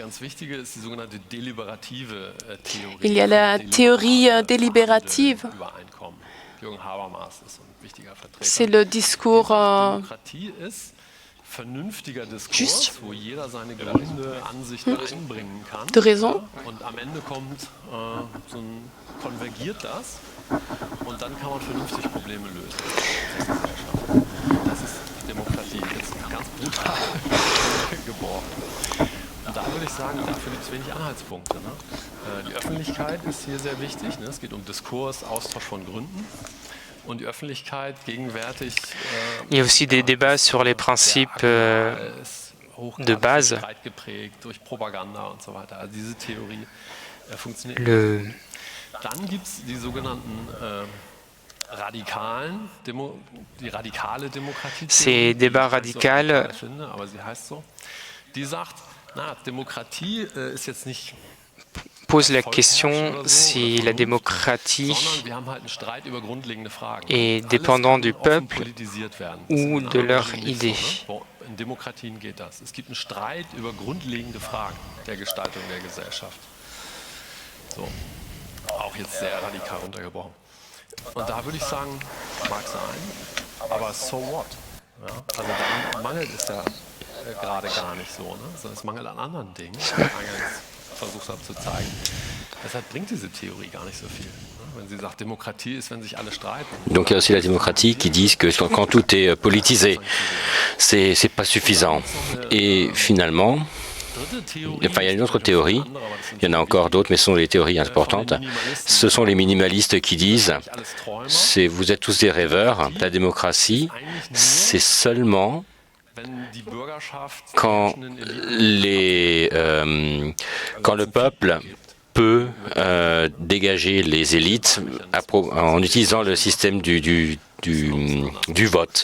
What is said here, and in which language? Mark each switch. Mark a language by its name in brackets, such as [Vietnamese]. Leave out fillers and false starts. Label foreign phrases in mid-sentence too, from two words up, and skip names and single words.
[French] Il y a la théorie délibérative. C'est le discours juste, de raison. [German] Und da würde ich sagen, dafür gibt es wenig Anhaltspunkte. Ne? Die Öffentlichkeit ist hier sehr wichtig. Ne? Es geht um Diskurs, Austausch von Gründen. Und die Öffentlichkeit gegenwärtig. [French] Il y a aussi des débats sur les principes de base. [German] Durch Propaganda und so weiter. Also diese Theorie funktioniert. Dann gibt es die sogenannten die radikale Demokratie. [French] Ces débats radicaux posent la question si la démocratie est dépendante du peuple ou de leurs idées. [German] In Demokratien geht das. Es gibt einen Streit über grundlegende Fragen der Gestaltung der Gesellschaft. So, auch jetzt sehr radikal runtergebrochen. Und da würde ich sagen, mag sein, aber [English] so what? [German] Ja, also da mangelt es ja gerade gar nicht so, ne? Sondern es mangelt an anderen Dingen, die ich eingangs versucht habe zu zeigen. Deshalb bringt diese Theorie gar nicht so viel. Ne? [French] Donc il y a aussi la démocratie qui dit que quand tout est politisé, c'est pas suffisant. Et finalement, enfin, il y a une autre théorie, il y en a encore d'autres, mais ce sont les théories importantes. Ce sont les minimalistes qui disent vous êtes tous des rêveurs, la démocratie, c'est seulement quand le peuple peut dégager les élites en utilisant le système du vote.